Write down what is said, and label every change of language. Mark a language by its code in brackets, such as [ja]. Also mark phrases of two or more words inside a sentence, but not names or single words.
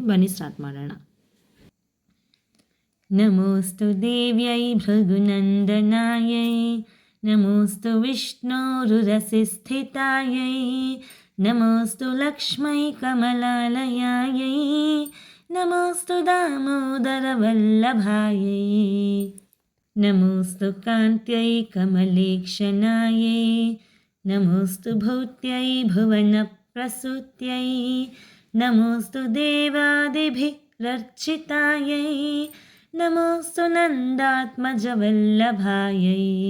[kn] ಬನ್ನಿ ಸ್ಟಾರ್ಟ್ ಮಾಡೋಣ. [sa] ನಮೋಸ್ತು ದೇವ್ಯೈ ಭೃಗುನಂದನಾಯೈ ನಮೋಸ್ತು ವಿಷ್ಣೋರುರಸಿ ಸ್ಥಿತಾಯೈ ನಮೋऽस्तु ಲಕ್ಷ್ಮೈ ಕಮಲಾಲಯಾयै ನಮೋऽस्तु दामोदरवल्लभायै नमोऽस्तु कान्त्यै कमलेक्षणायै नमोऽस्तु भूत्यै भुवनप्रसूत्यै नमोऽस्तु देवादिभिरर्चितायै नमोऽस्तु नन्दात्मजवल्लभायै